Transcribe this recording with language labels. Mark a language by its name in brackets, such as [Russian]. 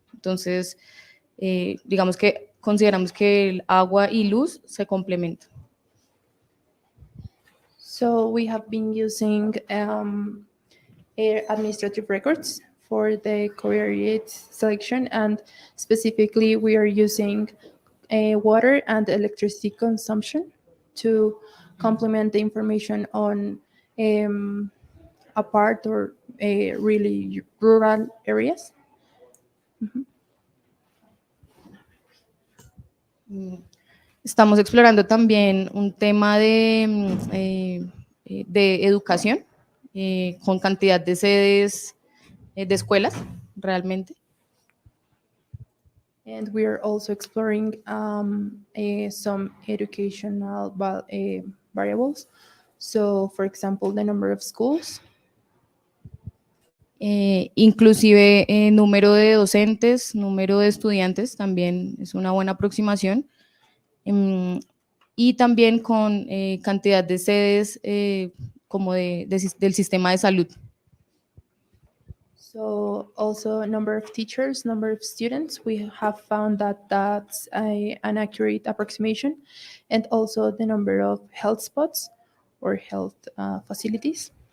[Spanish] Entonces, digamos que consideramos que el agua y luz se complementan. [English] So we have been using administrative records for the covariate selection, and specifically we are using water and electricity consumption to complement the information on apart or really rural areas. [Spanish] Estamos explorando también un tema de educación con cantidad de sedes de escuelas, realmente. [English] And we are also exploring some educational variables. So, for example, the number of schools. [Spanish] Inclusive número de docentes, número de estudiantes, también es una buena aproximación. Y también con cantidad de sedes como del sistema de salud. [English] So also number of teachers, number of students, we have found that that's an accurate approximation, and also the number of health spots or health facilities.